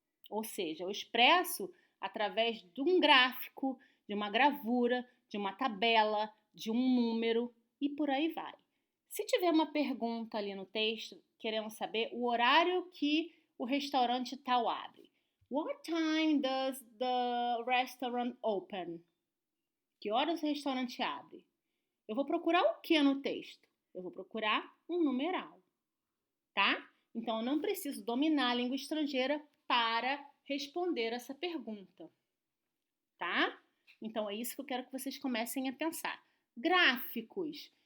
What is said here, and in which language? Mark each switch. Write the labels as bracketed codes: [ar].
[pt] Ou seja, eu expresso através de um gráfico, de uma gravura, de uma tabela, de um número e por aí vai. Se tiver uma pergunta ali no texto, querendo saber o horário que o restaurante tal abre. [en] What time does the restaurant open? [pt] Que horas o restaurante abre? Eu vou procurar o que no texto? Eu vou procurar um numeral, tá? Então, eu não preciso dominar a língua estrangeira para responder essa pergunta, tá? Então, é isso que eu quero que vocês comecem a pensar. Gráficos.